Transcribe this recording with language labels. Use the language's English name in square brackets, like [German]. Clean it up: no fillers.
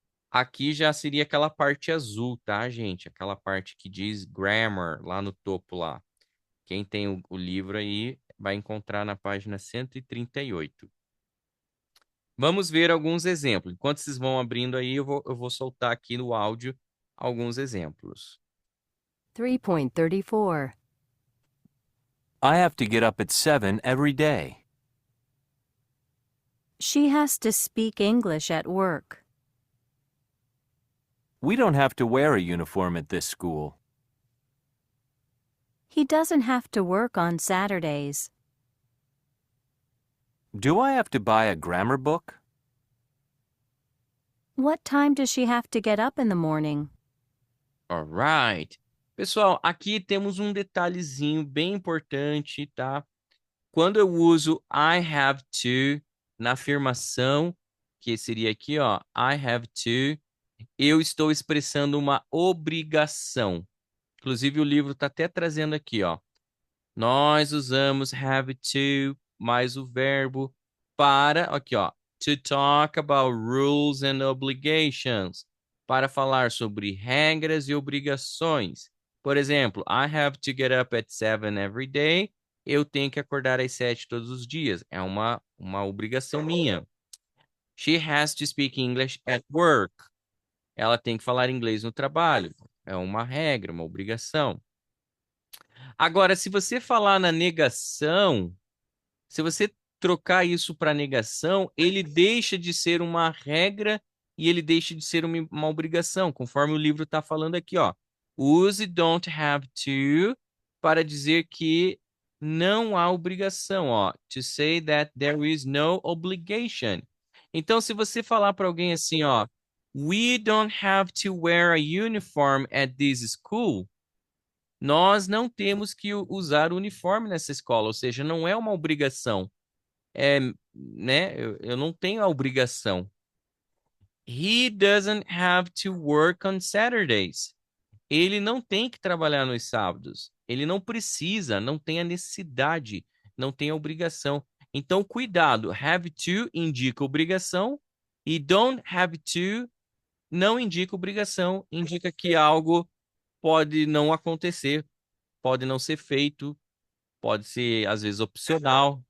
[Portuguese] Aqui já seria aquela parte azul, tá, gente? Aquela parte que diz grammar lá no topo lá. Quem tem o livro aí vai encontrar na página 138. Vamos ver alguns exemplos. Enquanto vocês vão abrindo aí, eu vou soltar aqui no áudio alguns exemplos. 3.34. [English] I have to get up at 7 every day. She has to speak English at work. We don't have to wear a uniform at this school. He doesn't have to work on Saturdays. Do I have to buy a grammar book? What time does she have to get up in the morning? Alright. [Portuguese] Pessoal, aqui temos um detalhezinho bem importante, tá? Quando eu uso [English] I have to [Portuguese] na afirmação, que seria aqui, ó, I have to, eu estou expressando uma obrigação. Inclusive, o livro está até trazendo aqui, ó. Nós usamos have to mais o verbo para, aqui, ó, [English] to talk about rules and obligations, [Portuguese] para falar sobre regras e obrigações. Por exemplo, [English] I have to get up at 7 every day. [Portuguese] Eu tenho que acordar às 7 todos os dias. É uma obrigação minha. She has to speak English at work. Ela tem que falar inglês no trabalho. É uma regra, uma obrigação. Agora, se você falar na negação, se você trocar isso para negação, ele deixa de ser uma regra e ele deixa de ser uma obrigação, conforme o livro está falando aqui, ó. [English] Use don't have to [Portuguese] para dizer que não há obrigação, ó. [English] To say that there is no obligation. [Portuguese] Então, se você falar para alguém assim, ó, [English] we don't have to wear a uniform at this school. [Portuguese] Nós não temos que usar uniforme nessa escola, ou seja, não é uma obrigação. É, né? Eu não tenho a obrigação. [English] He doesn't have to work on Saturdays. [Portuguese] Ele não tem que trabalhar nos sábados. Ele não precisa, não tem a necessidade, não tem a obrigação. Então, cuidado. Have to indica obrigação e don't have to não indica obrigação, indica que algo pode não acontecer, pode não ser feito, pode ser, às vezes, opcional.